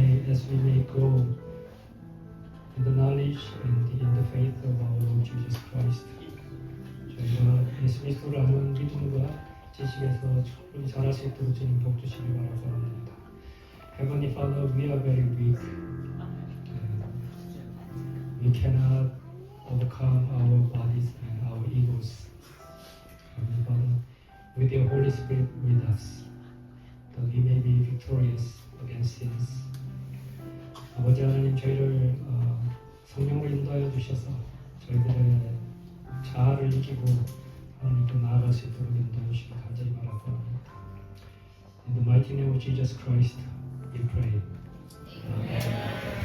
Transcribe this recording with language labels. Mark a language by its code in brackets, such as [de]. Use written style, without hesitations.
[en] As we may grow in the knowledge and in the faith of our Lord Jesus Christ. [ko] 저희가 예수 그리스도를 아는 믿음과 지식에서 충분히 자랄 수 있도록 주님 복 주시기 바랍니다. [en] Heavenly Father, we are very weak. We cannot overcome our bodies and our egos. Heavenly Father, with your Holy Spirit with us, that we may be victorious against sins. [ko] 아버지 하나님, 저희를 성령으로 인도하여 주셔서 저희들의 자아를 이기고 하나님께 나아갈 수 있도록 인도해 주시기 간절히 바랍니다. [en] In the mighty name of Jesus Christ, we pray. Amen.